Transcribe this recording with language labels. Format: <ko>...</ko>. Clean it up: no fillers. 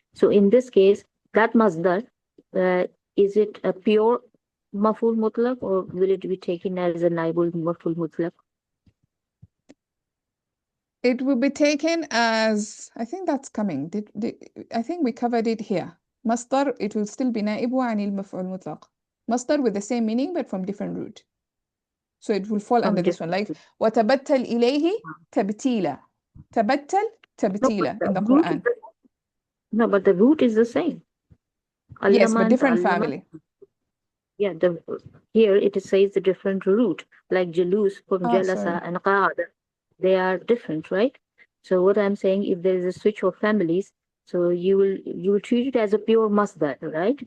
<en>So in this case, that masdar, is it a pure maf'ul mutlaq or will it be taken as a naibul maf'ul mutlaq? It will be taken as, I think that's coming. I think we covered it here. Masdar, it will still be naibu anil maf'ul mutlaq. Masdar with the same meaning but from different root. So it will fall under this one.</en> <ar>Like وَتَبَتَّلْ إِلَيْهِ تَبْتِيلًا. تَبَتَّل تَبْتِيلًا</ar> <en>in the Quran. No, but the root is the same. Yes, but different family. Yeah, here it says the different root, like jalus from jalasa and qa'ada. They are different, right? So what I'm saying, if there is a switch of families, so you will treat it as a pure masdar, right?</en>